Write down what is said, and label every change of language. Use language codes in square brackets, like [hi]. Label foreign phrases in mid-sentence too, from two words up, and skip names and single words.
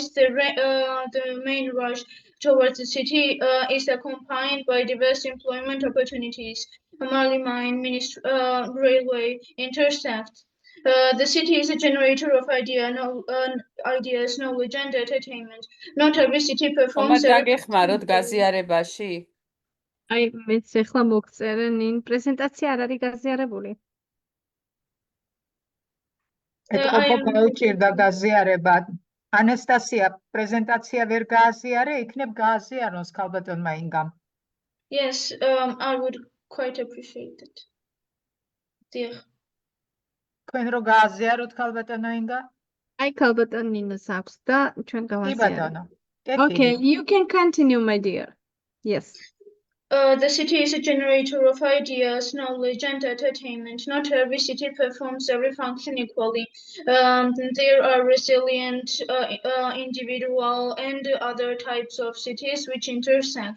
[en] The main rush towards the city is accompanied by diverse employment opportunities. Marley mine, railway, intersect. The city is a generator of ideas, knowledge, and entertainment. Not every city performs. [ka] გაგეხმაროთ გაზიარებაში? აი მეც ახლა მოგწერე ნინ პრეზენტაცია არ არის გაზიარებული. გაუჭირდა გაზიარება. ანასტასია, პრეზენტაცია ვერ გააზიარე, იქნებ გააზიაროს ქალბატონმა ინგამ. [en] Yes, I would quite appreciate it. Dear. [ka] თქვენ რო გააზიაროთ ქალბატონო ინგა? აი ქალბატონ ნინოს აქვს და ჩვენ კი გავაზიარებთ. ბატონო. [en] Okay, you can continue, my dear. Yes. The city is a generator of ideas, knowledge, and entertainment. Not every city performs every function equally. There are resilient, individual, and other types of cities which intersect.